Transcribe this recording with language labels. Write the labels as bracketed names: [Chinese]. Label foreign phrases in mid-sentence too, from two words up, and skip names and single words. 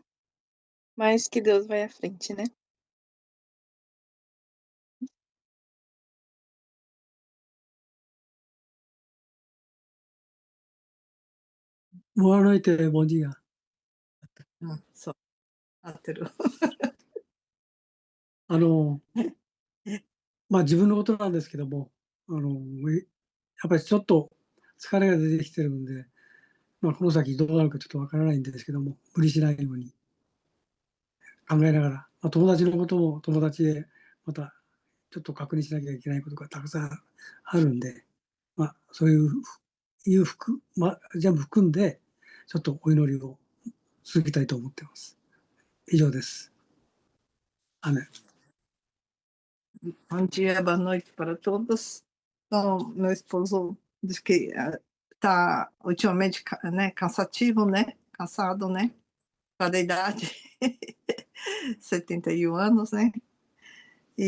[Portuguese] Mas que Deus vai à frente, né? Boa noite, bom dia. Só. Hétero. [Japanese] 自分のことなんですけども、やっぱりちょっと疲れが出てきてるんで、この先どうなるかちょっとわからないんですけども、無理しないように考えながら、友達のことも友達でまたちょっと確認しなきゃいけないことがたくさんあるんで、そういう全部含んで、ちょっとお祈りを続けたいと思ってます。以上です。アメン。 [Portuguese] Bom dia, boa noite para todos. Então, meu esposo diz que está ultimamente, né, cansativo, né? Cansado, né? Para a idade, 71 anos, né?